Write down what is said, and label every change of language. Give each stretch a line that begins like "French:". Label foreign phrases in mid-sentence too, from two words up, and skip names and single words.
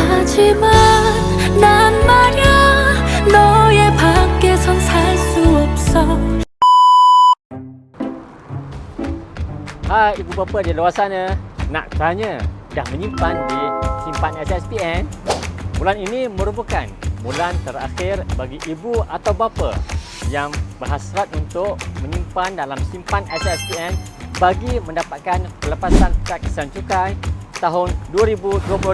Korean: 하지만 난 말야 너의 밖에선 살 수 없어.
Malay: Hai ibu bapa di luar sana, nak tanya, dah menyimpan di simpan SSPN? Bulan ini merupakan bulan terakhir bagi ibu atau bapa yang berhasrat untuk menyimpan dalam simpan SSPN bagi mendapatkan pelepasan kad kesan cukai tahun 2025.